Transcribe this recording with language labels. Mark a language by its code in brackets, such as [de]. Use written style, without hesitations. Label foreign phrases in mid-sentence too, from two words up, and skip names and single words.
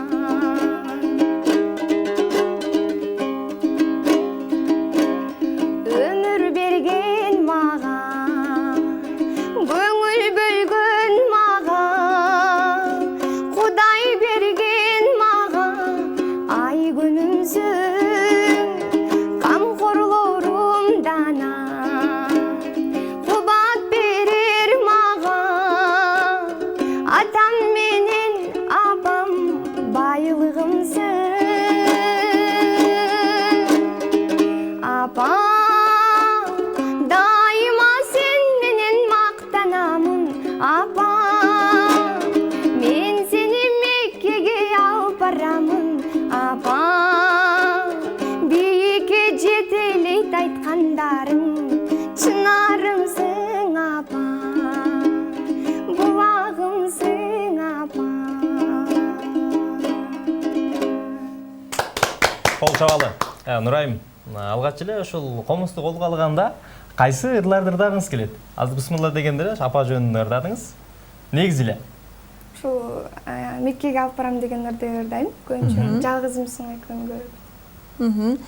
[kk] Өмір берген маған, көңіл бөлген маған, Құдай берген маған ай күнімсің, қамқорларым дана, қубат берер маған, атам менен апам байлығымсың. Апам, дайыма сен менен мақтанамын, апам, мен сені Меккеге алып барамын, апам, биікке жетелейді айтқандарың шынарымсың апам, бұлағымсың апам. Қол шабалы. [ky] Нұрайым, алғаш эле ошол комузду колго алганда кайсы ырларды ырдагыңыз келет? Азыр бисмилла дегенде апа жөнүндө ырдадыңыз. Негизи эле Ушул Меккеге алып барам деген ырды ырдайм. Көбүнчө жалгызымсың экенин көрүп.